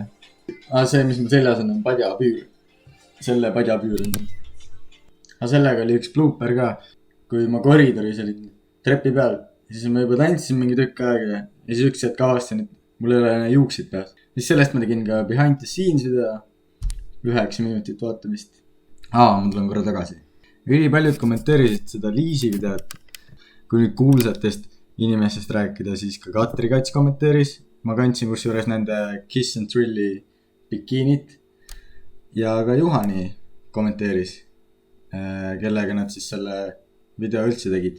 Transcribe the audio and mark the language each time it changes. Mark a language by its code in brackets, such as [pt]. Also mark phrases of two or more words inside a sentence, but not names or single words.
[et] See, mis mul seljas on padjapüür. Selle padjapüür on. Aga sellega oli üks blooper ka. Kui ma koridoris olin trepi peal, siis ma juba tantsisin mingi tükk aega. Ja siis üks hetk avastasin, et mul ei ole juuksid peas. Siis sellest ma tegin ka [en] behind the scenes [et] video. 9 minutit vaatamist. Ma tulen korra tagasi. Üli paljud kommenteerisid seda Liisi videot. Kui nüüd kuulsatest inimestest rääkida, siis ka Katri Kats kommenteeris. Ma kandsin kusjuures nende Kiss and Thrilli bikiinit. Ja ka Juhani kommenteeris, kellega nad siis selle video üldse tegid.